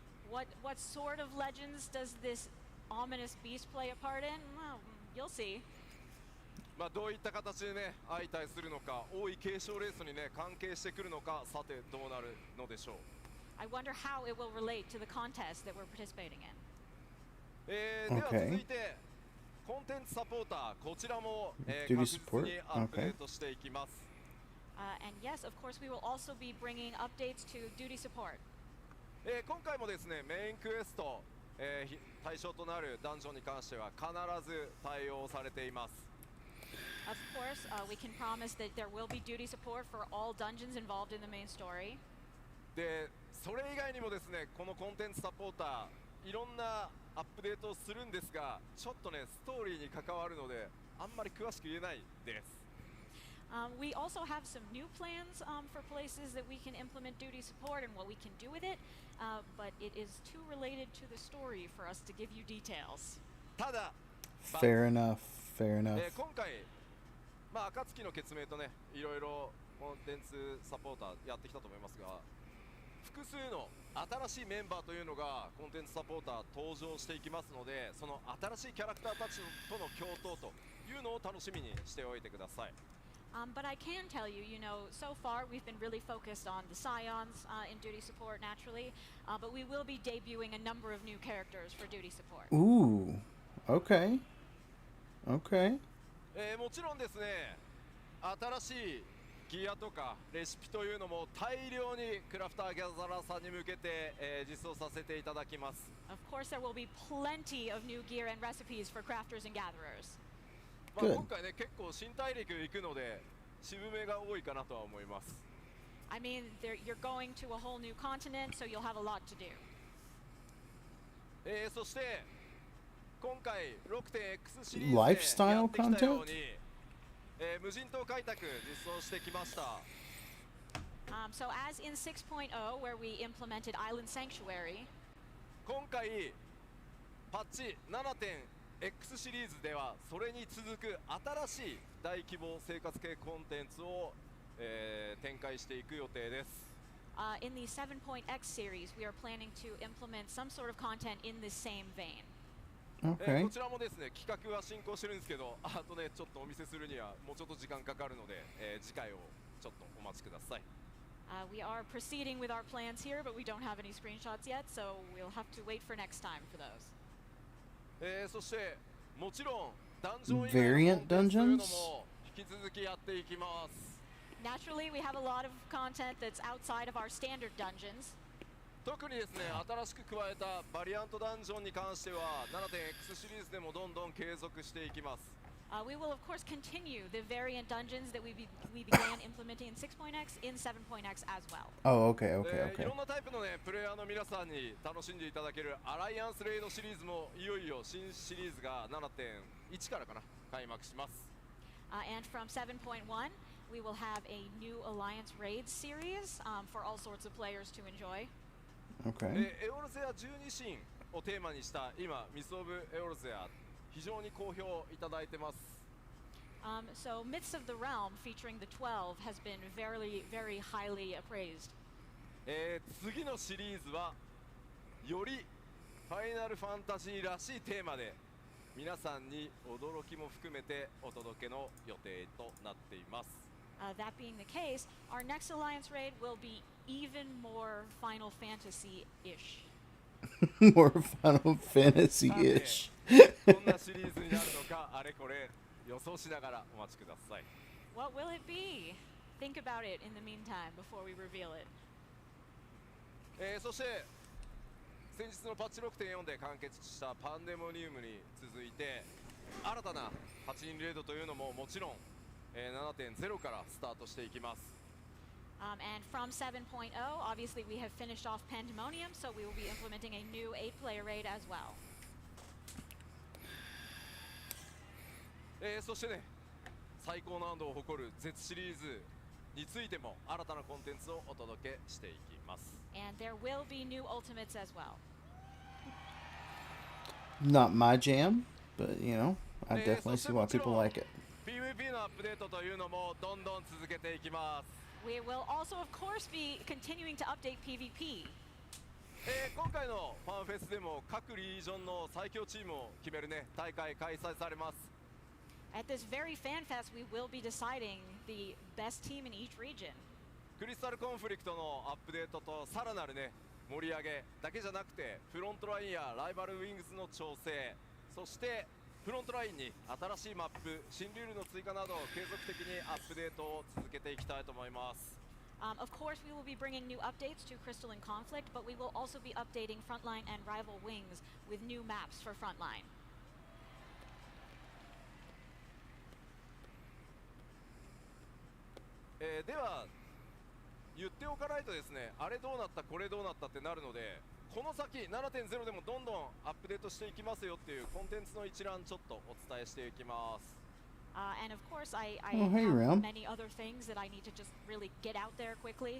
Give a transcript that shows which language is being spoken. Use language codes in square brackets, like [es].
[en] What sort of legends does this ominous beast play a part in? Well, you'll see. [ja] まあどういった形でね相対するのか王位継承レースにね関係してくるのかさてどうなるのでしょう [en] I wonder how it will relate to the contest that we're participating in. [ja] では続いてコンテンツサポーターこちらも、確 [en] Duty [ja] 実 [en] support? [ja] にアップデートしていきます、 [en] And yes, of course, we will also be bringing updates to duty support. [ja] 今回もですねメインクエスト、対象となるダンジョンに関しては必ず対応されています [en] Of course, we can promise that there will be duty support for all dungeons involved in the main story. [ja] でそれ以外にもですねこのコンテンツサポーターいろんなアップデートをするんですがちょっとねストーリーに関わるのであんまり詳しく言えないです [en] We also have some new plans for places that we can implement duty support and what we can do with it, but it is too related to the story for us to give you details. [ja] ただ [en] Fair enough. Fair enough. [ja] 今回、暁の決明とね、いろいろコンテンツサポーターやってきたと思いますが、複数の新しいメンバーというのがコンテンツサポーター登場していきますので、その新しいキャラクターたちとの共闘というのを楽しみにしておいてください。 [en] But I can tell you, so far we've been really focused on the Scions in duty support naturally, but we will be debuting a number of new characters for duty support. Ooh. Okay. Okay. [ja] もちろんですね、新しいギアとかレシピというのも大量にクラフターギャザラーさんに向けて、実装させていただきます。 [en] Of course, there will be plenty of new gear and recipes for crafters and gatherers. [ja] 今回ね、結構新大陸行くので渋めが多いかなとは思います。 [en] I mean, you're going to a whole new continent, so you'll have a lot to do. [ja] そして今回 6.X シリーズで [en] Lifestyle [ja] やってきたよう [en] content? [ja] に、無人島開拓実装してきました。 [en] So as in 6.0, where we implemented Island Sanctuary, [ja] 今回パッチ 7.X シリーズではそれに続く新しい大規模生活系コンテンツを、展開していく予定です。 [en] in the 7.x series, we are planning to implement some sort of content in the same vein. Okay. [ja] こちらもですね、企画は進行してるんですけど、あとね、ちょっとお見せするにはもうちょっと時間かかるので、次回をちょっとお待ちください。 [en] We are proceeding with our plans here, but we don't have any screenshots yet, so we'll have to wait for next time for those. [ja] そしてもちろんダンジョン以外のコンテンツというのも引き続きやっていきます。 [en] Naturally, we have a lot of content that's outside of our standard dungeons. [ja] 特にですね、新しく加えたバリアントダンジョンに関しては 7.X シリーズでもどんどん継続していきます。 [en] We will of course continue the variant dungeons that we began implementing in 6.x in 7.x as well. Oh, okay, okay, [ja] い [en] okay. [ja] ろんなタイプのね、プレイヤーの皆さんに楽しんでいただけるアライアンスレイドシリーズもいよいよ新シリーズが 7.1 からかな開幕します。 [en] And from 7.1, we will have a new Alliance Raids series for all sorts of players to enjoy. Okay. [ja] エオルゼア12神をテーマにした今ミスオブエオルゼア非常に好評いただいてます。 [en] So Myths of the Realm featuring the 12 has been very, very highly appraised. [ja] 次のシリーズはよりファイナルファンタジーらしいテーマで皆さんに驚きも含めてお届けの予定となっています。 [en] That being the case, our next Alliance Raid will be even more Final Fantasy-ish. More Final Fantasy-ish. [ja] どんなシリーズになるのかあれこれ予想しながらお待ちください。 [en] What will it be? Think about it in the meantime before we reveal it. [ja] そして先日のパッチ 6.4 で完結したパンデモニウムに続いて新たな8人レードというのももちろん、7.0 からスタートしていきます。 [en] And from 7.0, obviously we have finished off Pandemonium, so we will be implementing a new 8-player raid as well. [ja] そしてね、最高難度を誇る Z シリーズについても新たなコンテンツをお届けしていきます。 [en] And there will be new ultimates as well. Not my jam, but I definitely see why people like it. [ja] PVP のアップデートというのもどんどん続けていきます。 [en] We will also, of course, be continuing to update PvP. [ja] 今回のファンフェスでも各リージョンの最強チームを決めるね大会開催されます。 [en] At this very FanFest, we will be deciding the best team in each region. [ja] クリスタルコンフリクトのアップデートとさらなるね盛り上げだけじゃなくてフロントラインやライバルウィングスの調整、そしてフロントラインに新しいマップ、新ルールの追加など継続的にアップデートを続けていきたいと思います。 [en] Of course, we will be bringing new updates to Crystal and Conflict, but we will also be updating Frontline and Rival Wings with new maps for Frontline. [ja] では言っておかないとですね、あれどうなったこれどうなったってなるので、この先 7.0 でもどんどんアップデートしていきますよっていうコンテンツの一覧ちょっとお伝えしていきます。 [en] And of course, I Oh, hey, have Ram. many other things that I need to just really get out there quickly.